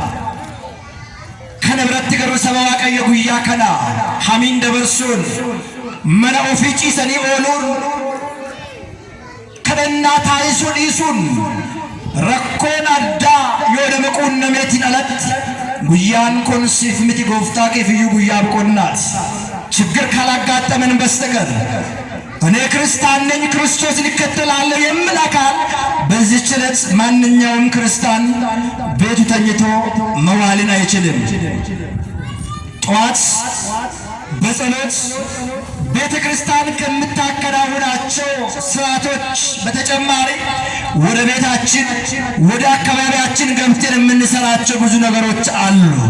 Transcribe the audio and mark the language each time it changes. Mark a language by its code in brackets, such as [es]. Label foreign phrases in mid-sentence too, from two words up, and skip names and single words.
[om] Kana biratti garuu saba Waaqayyo guyyaa kana hamiin dabarsuun mana ofii ciisanii ooluun kadhannaa taasisuu dhiisuun rakkoon addaa yoo nama quunnameetiin alatti guyyaan kun siif miti Gooftaa keefiyyuu guyyaa boqonnaati. [am] ችግር ካላጋጠመን በስተቀር እኔ ክርስቲያን ነኝ ክርስቶስን እከተላለሁ የሚል አካል በዚህች ዕለት ማንኛውም ክርስቲያን ቤቱ ተኝቶ መዋልን አይችልም። ጠዋት በጸሎት ቤተ ክርስቲያን ከምታከናውናቸው ስርዓቶች በተጨማሪ ወደ ቤታችን ወደ አካባቢያችን ገብተን የምንሰራቸው ብዙ ነገሮች አሉ።